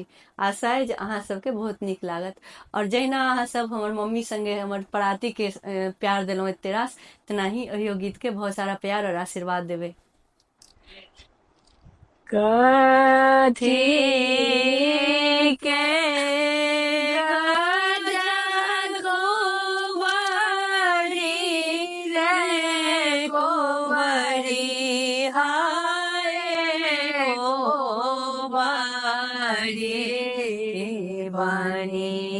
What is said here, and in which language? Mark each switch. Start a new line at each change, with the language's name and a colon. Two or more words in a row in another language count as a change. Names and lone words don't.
Maithili: आशा अइ जे अहाँ सबके बहुत नीक लागत। और जहिना अहाँ सब हमर मम्मी संगे हमर पराती के प्यार देलहुँ एते रास, तेनाही अहियो गीत के बहुत सारा प्यार और आशीर्वाद देबै। कथी के गजन गोबरी रे गोबरी हाय गोबरी बनी